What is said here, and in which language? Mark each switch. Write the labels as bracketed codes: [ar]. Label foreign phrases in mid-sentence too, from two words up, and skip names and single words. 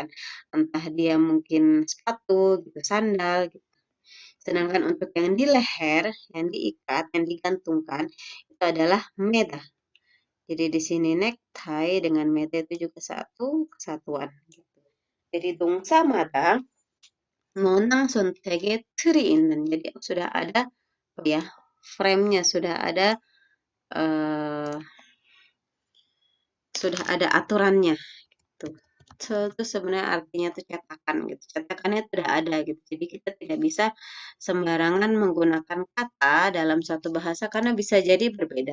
[id] Entah dia mungkin sepatu gitu, sandal gitu. Sedangkan untuk yang di leher, yang diikat, yang digantungkan itu adalah meta. Jadi di sini necktie dengan meta itu juga satu kesatuan. Gitu. Jadi [ko] 동사 마다 논항 선택의 틀이 있는. [id] Jadi sudah ada ya frame-nya sudah ada aturannya gitu. Itu sebenarnya artinya itu cetakan gitu. Cetakannya sudah ada gitu. Jadi kita tidak bisa sembarangan menggunakan kata dalam suatu bahasa karena bisa jadi berbeda.